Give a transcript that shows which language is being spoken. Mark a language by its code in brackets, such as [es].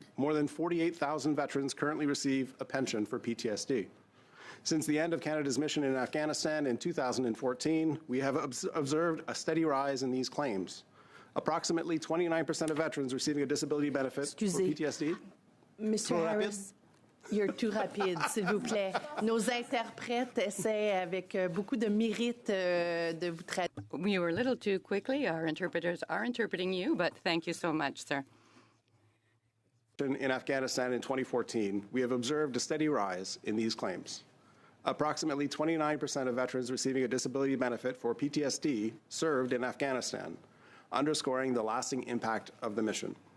[en] More than 48,000 veterans currently receive a pension for PTSD. Since the end of Canada's mission in Afghanistan in 2014, we have observed a steady rise in these claims. Approximately 29% of veterans receiving a disability benefit for PTSD. Mr. [fr] Harris, [en] you're too [fr] rapide, s'il vous plaît. Nos interprètes essaient avec beaucoup de mérite de vous traduire. [en] You were a little too quickly. Our interpreters are interpreting you, but thank you so much, sir. In Afghanistan in 2014, we have observed a steady rise in these claims. Approximately 29% of veterans receiving a disability benefit for PTSD served in Afghanistan, underscoring the lasting impact of the mission.